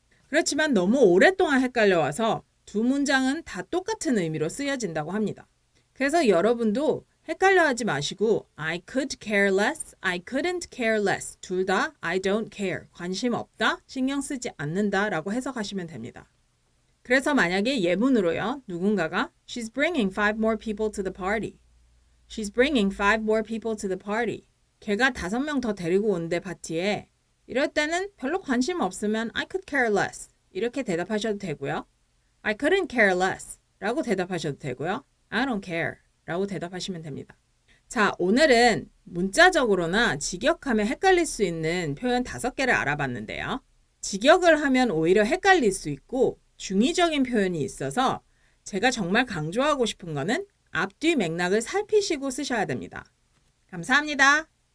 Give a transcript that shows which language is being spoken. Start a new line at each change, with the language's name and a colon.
Korean: 그렇지만 너무 오랫동안 헷갈려와서 두 문장은 다 똑같은 의미로 쓰여진다고 합니다. 그래서 여러분도 헷갈려하지 마시고
English: I could care less,
Korean: I couldn't care less 둘 다
English: I don't care,
Korean: 관심 없다, 신경 쓰지 않는다 라고 해석하시면 됩니다. 그래서 만약에 예문으로요. 누군가가
English: She's bringing 5 more people to the party. She's bringing 5 more people to the party.
Korean: 걔가 5명 더 데리고 온대 파티에. 이럴 때는 별로 관심 없으면
English: I could care less
Korean: 이렇게 대답하셔도 되고요.
English: I couldn't care less
Korean: 라고 대답하셔도 되고요.
English: I don't care
Korean: 라고 대답하시면 됩니다. 자, 오늘은 문자적으로나 직역하면 헷갈릴 수 있는 표현 5개를 알아봤는데요. 직역을 하면 오히려 헷갈릴 수 있고 중의적인 표현이 있어서 제가 정말 강조하고 싶은 거는 앞뒤 맥락을 살피시고 쓰셔야 됩니다. 감사합니다.